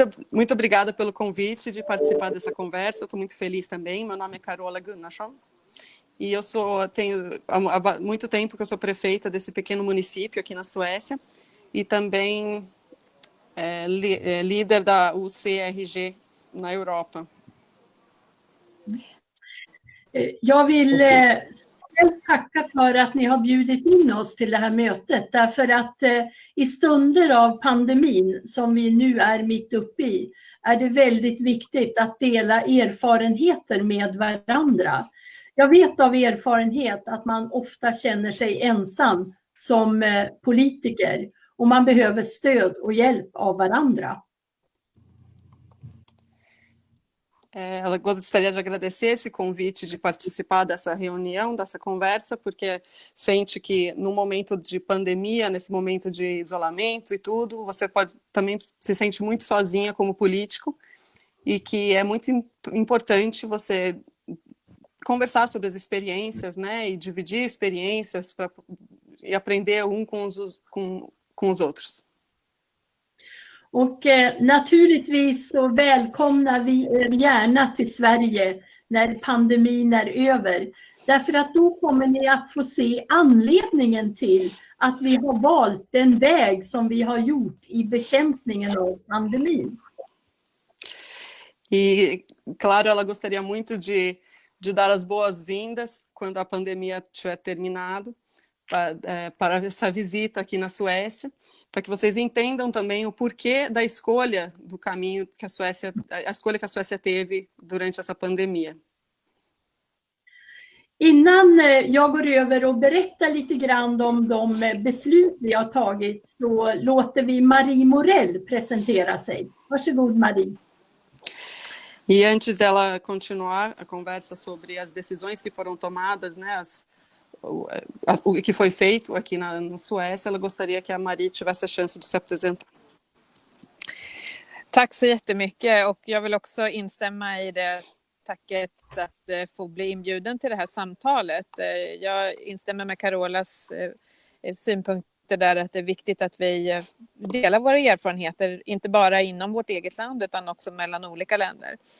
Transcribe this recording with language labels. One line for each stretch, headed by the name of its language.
Portuguese: Muito obrigada pelo convite de participar dessa conversa. Estou muito feliz também. Meu nome é Carola Gunnarsson. E eu tenho há muito tempo que eu sou prefeita desse pequeno município aqui na Suécia e também líder da UCRG na Europa.
Swedish: Jag vill tacka för att ni har bjudit in oss till det här mötet, därför att i stunder av pandemin som vi nu är mitt uppe i är det väldigt viktigt att dela erfarenheter med varandra. Jag vet av erfarenhet att man ofta känner sig ensam som politiker och man behöver stöd och hjälp av varandra.
Portuguese: Ela gostaria de agradecer esse convite de participar dessa reunião, dessa conversa, porque sente que no momento de pandemia, nesse momento de isolamento e tudo, você também se sente muito sozinha como político e que é muito importante você conversar sobre as experiências, né, e dividir experiências e aprender com os outros.
Swedish: Och naturligtvis så välkomnar vi er gärna till Sverige när pandemin är över. Därför att då kommer ni att få se anledningen till att vi har valt den väg som vi har gjort i bekämpningen av pandemin.
Portuguese: E, claro, ela gostaria muito de dar as boas-vindas quando a pandemia tiver terminado para essa visita aqui na Suécia, para que vocês entendam também o porquê da escolha do caminho que a escolha que a Suécia teve durante essa pandemia.
Swedish: Innan jag går över och berättar lite grann om de beslut vi har tagit så låter vi Marie Morell presentera sig. Varsågod Marie.
Portuguese: E antes dela continuar a conversa sobre as decisões que foram tomadas, né, o que foi feito aqui na Suécia, ela gostaria que a Marie tivesse a chance de se apresentar.
Swedish: Tack så jättemycket, och jag vill också instämma i det tacket att få bli inbjuden till det här samtalet. Jag instämmer med Carolas synpunkter där, att det är viktigt att vi delar våra erfarenheter, inte bara inom vårt eget land utan också mellan olika länder.